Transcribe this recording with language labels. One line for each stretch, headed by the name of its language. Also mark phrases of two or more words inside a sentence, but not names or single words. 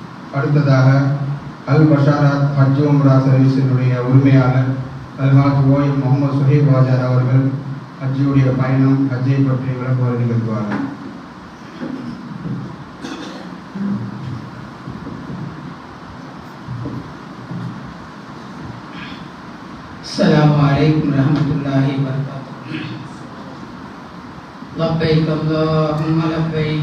Tamil: அடுத்ததாக அல் பஷாராத் ஹஜ் உம்ரா சர்வீஸினுடைய உரிமையாளர் அல்ஹாஜ் ஓய் முகமது சுஹைப் வாஜார் அவர்கள் ஹஜ்ஜுடைய பயணம் ஹஜ்ஜை பற்றி விளக்குவார் நிகழ்த்துவார்கள்.
Arabic: السلام عليكم ورحمة الله وبركاته. لبيك اللهم لبيك